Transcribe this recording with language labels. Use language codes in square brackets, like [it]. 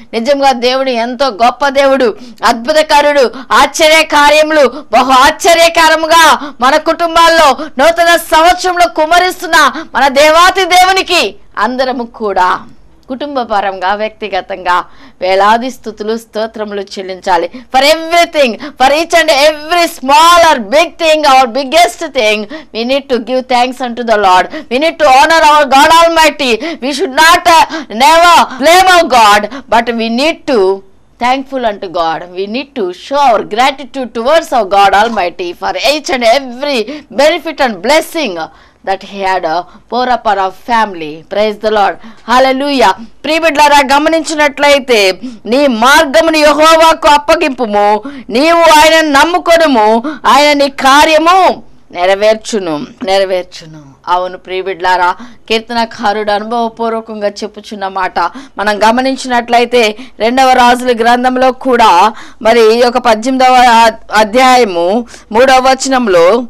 [te] నిజంగా దేవుడు ఎంతో గొప్ప దేవుడు, అద్భుతకరుడు, ఆశ్చర్య కార్యములు బహు ఆశ్చర్యకరముగా మన కుటుంబాల్లో నూతన సంవత్సరంలో కుమరిస్తున్న మన దేవాతి దేవునికి అందరము కూడా కుటుంబ పరంగా వ్యక్తిగతంగా వేలాది స్తుతులు స్తోత్రములు చెల్లించాలి. [en] For everything, for each and every small or big thing or biggest thing, we need to give thanks unto the Lord. We need to honor our God Almighty. We should not never blame our God, but we need to thankful unto God. We need to show our gratitude towards our God Almighty for each and every benefit and blessing that he had pour upon our family. Praise the Lord. Hallelujah. [te] ప్రియబిడ్డలారా, గమనించినట్లయితే నీ మార్గమును యెహోవాకు అప్పగింపుము, నీవు ఆయన నమ్ముకొనుము, ఆయన నీ కార్యము నెరవేర్చును. అవును ప్రియబిడ్డలారా, కీర్తనకారుడు అనుభవపూర్వకంగా చెప్పుచున్న మాట మనం గమనించినట్లయితే 2వ రాజుల గ్రంథంలో కూడా మరి ఒక 18వ అధ్యాయము 3వ వచనంలో